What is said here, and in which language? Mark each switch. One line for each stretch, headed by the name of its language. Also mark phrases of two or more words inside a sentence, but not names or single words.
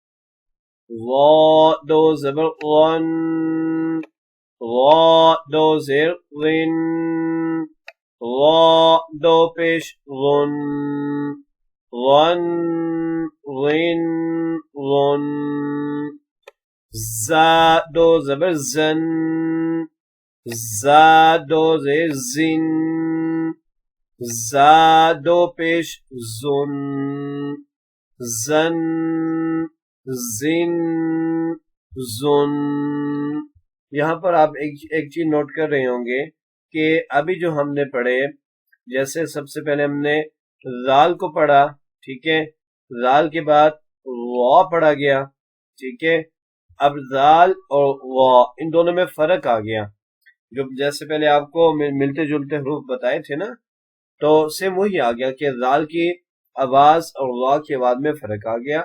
Urdu: وا دو زبر ون، وا دو زیر ون، وا دو پیش ون، ون ون ون، زا دو زبر زن، زا دو زیر زن، زا دو پیش زن، زن زن زن۔ یہاں پر آپ ایک چیز نوٹ کر رہے ہوں گے کہ ابھی جو ہم نے پڑھے، جیسے سب سے پہلے ہم نے زال کو پڑھا، ٹھیک ہے؟ زال کے بعد وا پڑھا گیا، ٹھیک ہے؟ اب زال اور وا ان دونوں میں فرق آ گیا، جو جیسے پہلے آپ کو ملتے جلتے حروف بتائے تھے نا، تو سیم وہی آ گیا کہ زال کی آواز اور وا کی آواز میں فرق آ گیا۔